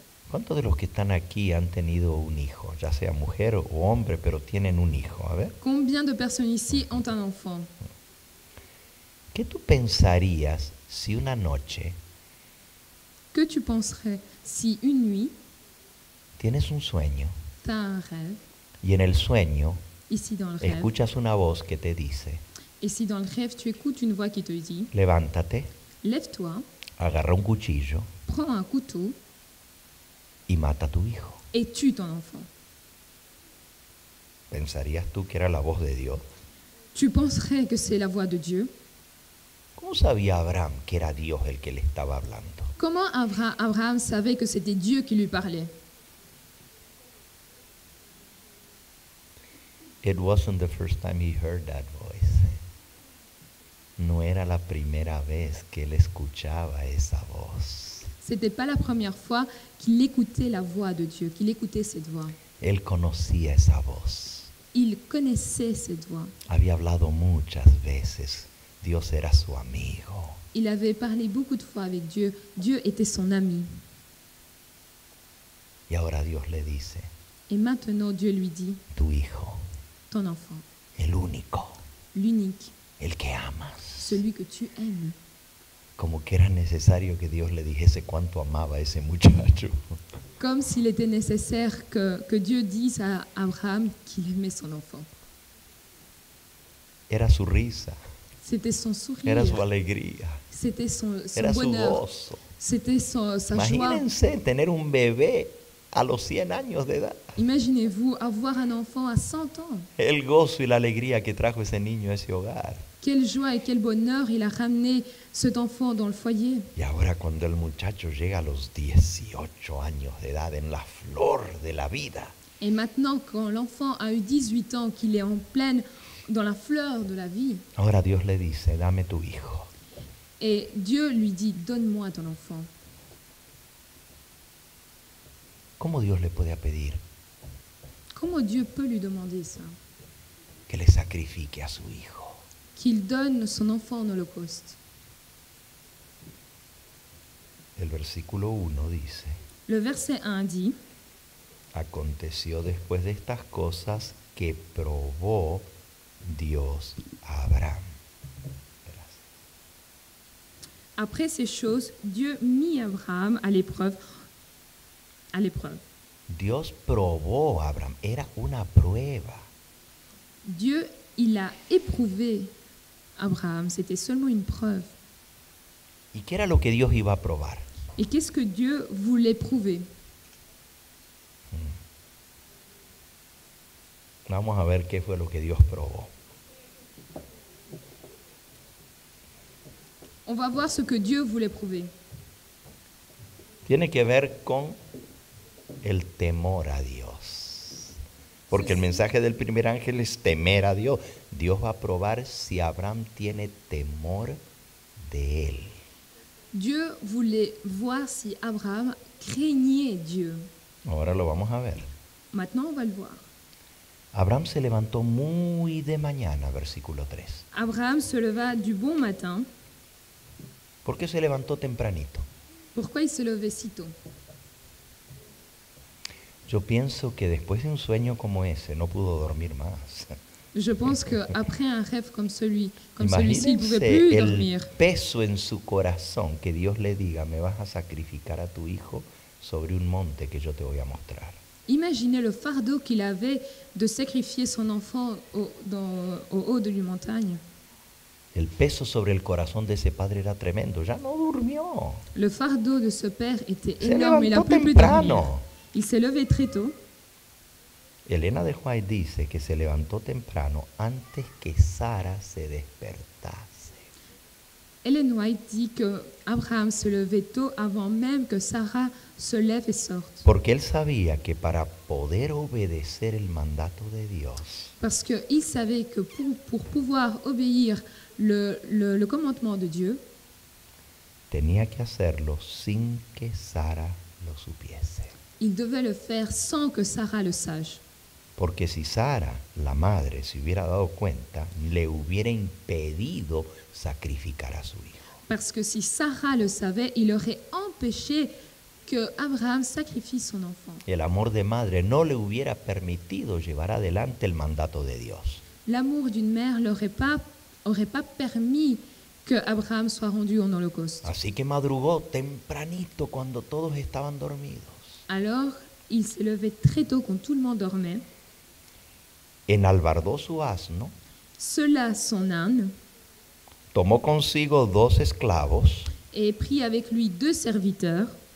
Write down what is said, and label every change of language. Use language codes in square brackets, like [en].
[es] ¿Cuántos de los que están aquí han tenido un hijo, ya sea mujer o hombre, pero tienen un hijo? A ver, [fr] Combien de personnes ici ont un enfant? [es] ¿qué tú pensarías si una noche [fr] Que tu penserais si une nuit, [es] tienes un sueño [fr] tu as un rêve, [es] y en el sueño [fr] ici dans le rêve, [es] escuchas una voz que te dice, [fr] et si dans le rêve tu écoutes une voix qui te dit, [es] levántate, [fr] lève-toi, [es] agarra un cuchillo [fr] prends un couteau [es] y mata a tu hijo? [fr] et tue ton enfant. [es] ¿Pensarías tú que era la voz de Dios? [fr] Tu penserais que c'est la voix de Dieu? [es] ¿Cómo sabía Abraham que era Dios el que le estaba hablando? [fr] Comment Abraham savait que c'était Dieu qui lui parlait? [en] It wasn't the first time he heard that voice. [es] No era la primera vez que él escuchaba esa voz. [fr] C'était pas la première fois qu'il écoutait la voix de Dieu, qu'il écoutait cette voix. [es] Él conocía esa voz. [fr] Il connaissait cette voix. [es] Había hablado muchas veces. Dios era su amigo. [fr] Il avait parlé beaucoup de fois avec Dieu. Dieu était son ami. [es] Y ahora Dios le dice, [fr] Et maintenant, Dieu lui dit, [es] tu hijo, [fr] ton enfant, [es] el único, [fr] l'unique, [es] el que amas. [fr] celui que tu aimes. [es] Como que era necesario que Dios le dijese cuánto amaba a ese muchacho. [fr] Comme s'il était nécessaire que Dieu dise à Abraham qu'il aimait son enfant. [es] Era su risa, [fr] C'était son sourire, [es] era su alegría, [fr] c'était son [es] era su [fr] bonheur, [es] gozo. [fr] c'était sa joie. [es] Imagínense tener un bebé a los 100 años de edad. [fr] Imaginez-vous avoir un enfant à 100 ans. [es] El gozo y la alegría que trajo ese niño a ese hogar. [fr] Quelle joie et quel bonheur il a ramené cet enfant dans le foyer. [es] Y ahora cuando el muchacho llega a los 18 años de edad, en la flor de la vida, [fr] Et maintenant, quand l'enfant a eu 18 ans, qu'il est en pleine, dans la fleur de la vie, [es] ahora Dios le dice, dame tu hijo. [fr] et Dieu lui dit, donne-moi ton enfant. [es] ¿Cómo Dios le puede pedir [fr] Comment Dieu peut lui demander ça? [es] que le sacrifique a su hijo? [fr] Qu'il donne son enfant en holocauste. [es] El versículo 1 dice, [fr] Le verset 1 dit, [es] aconteció después de estas cosas que probó Dios a Abraham. [fr] Après ces choses, Dieu mit Abraham à l'épreuve. À l'épreuve. [es] Dios probó a Abraham, era una prueba. [fr] Dieu, il a éprouvé Abraham. C'était seulement une preuve. [es] ¿Y qué era lo que Dios iba a probar? [fr] Et qu'est-ce que Dieu voulait prouver? [es] Vamos a ver qué fue lo que Dios probó. [fr] On va voir ce que Dieu voulait prouver. [es] Tiene que ver con el temor a Dios. Porque el mensaje del primer ángel es temer a Dios. Dios va a probar si Abraham tiene temor de él. [fr] Dieu voulait voir si Abraham craignait Dieu. [es] Ahora lo vamos a ver. [fr] Maintenant, on va le voir. [es] Abraham se levantó muy de mañana, versículo 3. [fr] Abraham se leva du bon matin. [es] ¿Por qué se levantó tempranito? [fr] Pourquoi il se levait si tôt? [es] Yo pienso que después de un sueño como ese no pudo dormir más. [fr] Je pense qu'après un rêve comme celui-ci, il ne pouvait [es] Imagínense [fr] plus [es] el [fr] dormir. [es] peso en su corazón que Dios le diga, me vas a sacrificar a tu hijo sobre un monte que yo te voy a mostrar. [fr] Imaginez le fardeau qu'il avait de sacrifier son enfant au haut de la montagne. [es] El peso sobre el corazón de ese padre era tremendo, ya no durmió. [fr] Le fardeau de ce père était [es] Se [fr] énorme, il n'a [es] levantó [fr] pu dormir. [es] temprano. [fr] Il s'est levé très tôt. [es] Elena de White dice que se levantó temprano antes que Sara se despertase. [fr] Ellen White dit que Abraham se levait tôt avant même que Sarah se lève et sorte. [es] Porque él sabía que para poder obedecer el mandato de Dios, [fr] Parce qu'il savait que pour pouvoir obéir le commandement de Dieu, [es] tenía que hacerlo sin que Sara lo supiese. [fr] il devait le faire sans que Sarah le sache. [es] Porque si Sara, la madre, se hubiera dado cuenta, le hubiera impedido sacrificar a su hijo. [fr] Parce que si Sarah le savait, il aurait empêché que Abraham sacrifie son enfant. [es] El amor de madre no le hubiera permitido llevar adelante el mandato de Dios. [fr] L'amour d'une mère n'aurait pas permis que Abraham soit rendu en holocauste. [es] Así que madrugó tempranito cuando todos estaban dormidos. [fr] Alors, il s'est levé très tôt quand tout le monde dormait, [es] Enalbardó su asno, [fr] sella son âne [es] tomó consigo 2 esclavos [fr] et prit avec lui 2 serviteurs